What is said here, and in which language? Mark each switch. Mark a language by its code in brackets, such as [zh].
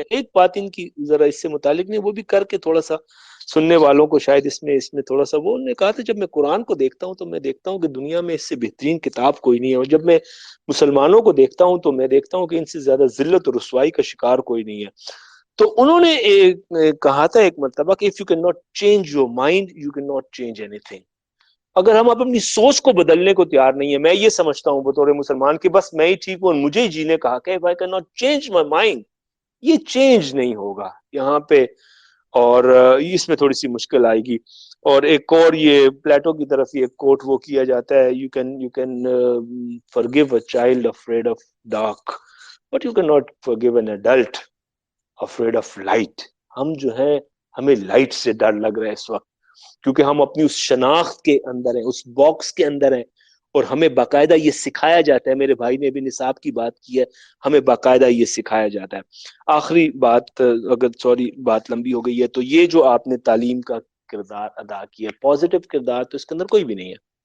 [ur] ایک بات ان کی ذرا اس سے متعلق نہیں، وہ بھی کر کے تھوڑا سا سننے والوں کو شاید اس میں تھوڑا سا، وہ نے کہا تھا جب میں قرآن کو دیکھتا ہوں تو میں دیکھتا ہوں کہ دنیا میں اس سے بہترین کتاب کوئی نہیں ہے، اور جب میں مسلمانوں کو دیکھتا ہوں تو میں دیکھتا ہوں کہ ان سے زیادہ ذلت اور رسوائی کا شکار کوئی نہیں ہے. تو انہوں نے کہا تھا ایک مرتبہ کہ [en] if you cannot change your mind, you cannot change anything. [ur] اگر ہم اپنی سوچ کو بدلنے کو تیار نہیں ہے، میں یہ سمجھتا ہوں بطور مسلمان کہ بس میں ہی ٹھیک ہوں اور مجھے ہی جینے کا حق ہے، [en] if I cannot change my mind، [ur] یہ چینج نہیں ہوگا یہاں پہ، اور اس میں تھوڑی سی مشکل آئے گی. اور ایک اور یہ پلیٹو کی طرف یہ کوٹ وہ کیا جاتا ہے، [en] you can forgive a child afraid of dark but you cannot forgive an adult afraid of light. [ur] ہم جو ہے ہمیں لائٹ سے ڈر لگ رہا ہے اس وقت، کیونکہ ہم اپنی اس شناخت کے اندر ہیں، اس باکس کے اندر ہیں، اور ہمیں باقاعدہ یہ سکھایا جاتا ہے. میرے بھائی نے بھی نصاب کی بات کی ہے، ہمیں باقاعدہ یہ سکھایا جاتا ہے. آخری بات، اگر سوری بات لمبی ہو گئی ہے، تو یہ جو آپ نے تعلیم کا کردار ادا کیا، پازیٹیو کردار، تو اس کے اندر کوئی بھی نہیں ہے.